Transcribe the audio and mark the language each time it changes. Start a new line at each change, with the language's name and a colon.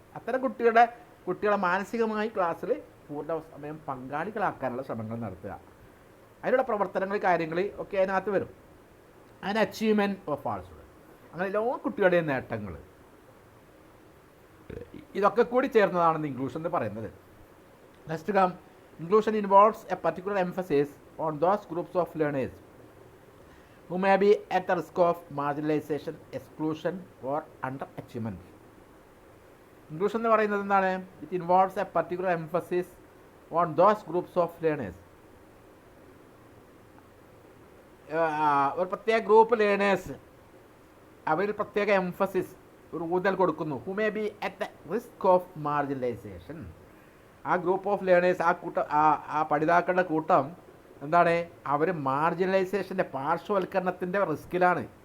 Malayalam: അത്തരം കുട്ടികളെ മാനസികമായി ക്ലാസ്സിൽ പൂർണ്ണ സമയം പങ്കാളികളാക്കാനുള്ള ശ്രമങ്ങൾ നടത്തുക. അതിനുള്ള പ്രവർത്തനങ്ങൾ, കാര്യങ്ങൾ ഒക്കെ അതിനകത്ത് വരും. അതിന് അച്ചീവ്മെൻറ്റ് ഓഫ് ആൾ സ്റ്റുഡൻസ്, അങ്ങനെ എല്ലാ കുട്ടികളുടെയും നേട്ടങ്ങൾ, ഇതൊക്കെ കൂടി ചേർന്നതാണെന്ന് ഇൻക്ലൂഷൻ എന്ന് പറയുന്നത്.
English: Next come, inclusion involves a particular emphasis on those groups of learners who may be at the risk of marginalization, exclusion or underachievement.
Malayalam: Inclusion എന്ന് പറയുന്നത് എന്താണ്?
English: It involves a particular emphasis on those groups of learners.
Malayalam: ഒരു പ്രത്യേക group learners, അവരിൽ പ്രത്യേക emphasis, ഒരു ഊന്നൽ കൊടുക്കുന്നു.
English: who may be at the risk of marginalization,
Malayalam: ആ ഗ്രൂപ്പ് ഓഫ് ലേണേഴ്സ്, ആ കൂട്ടം, ആ പഠിതാക്കളുടെ കൂട്ടം എന്താണ്, അവർ മാർജിനലൈസേഷൻ്റെ, പാർശ്വവൽക്കരണത്തിൻ്റെ റിസ്കിലാണ്.